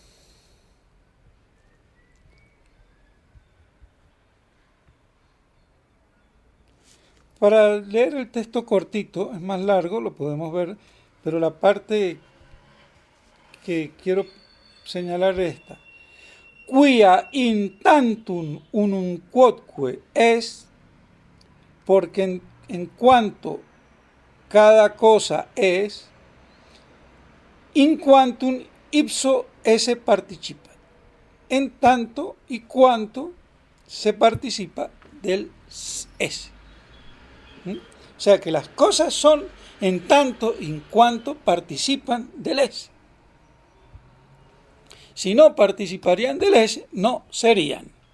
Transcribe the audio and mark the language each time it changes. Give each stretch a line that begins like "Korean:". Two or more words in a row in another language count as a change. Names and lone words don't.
Spanish: Para leer el texto cortito, es más largo, lo podemos ver, pero la parte que quiero señalar es esta.
Latin: Quia in tantum unum quodque es,
Spanish: porque en cuanto cada cosa es,
Latin: in quantum ipso esse participa,
Spanish: en tanto y cuanto se participa del ese. O sea que las cosas son en tanto y en cuanto participan del ese. Si no participarían del ese, no serían.